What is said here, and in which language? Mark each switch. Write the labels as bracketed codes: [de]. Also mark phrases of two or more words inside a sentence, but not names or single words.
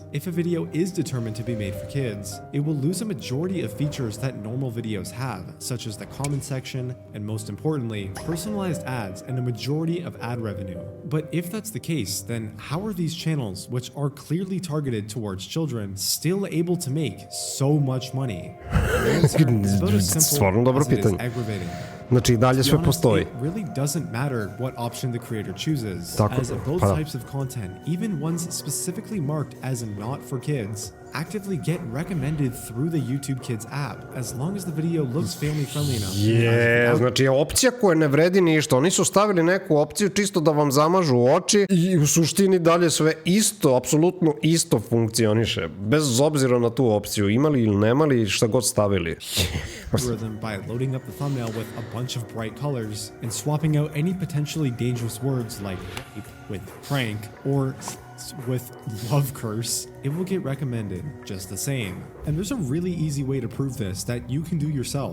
[en] If a video is determined to be made for kids, it will lose a majority of features that normal videos have, such as the comment section, and most importantly, personalized ads and a majority of ad revenue. But if that's the case, then how are these channels, which are clearly targeted towards children, still able to make so much money? [sr] Stvarno dobro pitanje. Znači i dalje sve postoji. [en] It really doesn't matter what option the creator chooses, as both types of content, even ones specifically marked as not for kids, actively get recommended through the YouTube Kids app, as long as the video looks family friendly enough. [sr] Znači opcija koja ne vredi ništa. Oni su stavili neku opciju čisto da vam zamažu oči i u suštini dalje sve isto, apsolutno isto funkcioniše. Bez obzira na tu opciju, imali ili nemali, šta god stavili. [en] By loading up the thumbnail with a bunch of bright colors and swapping out any potentially dangerous words like rape with prank or with love curse, it will get recommended just the same. And there's a really easy way to prove this that you can do yourself.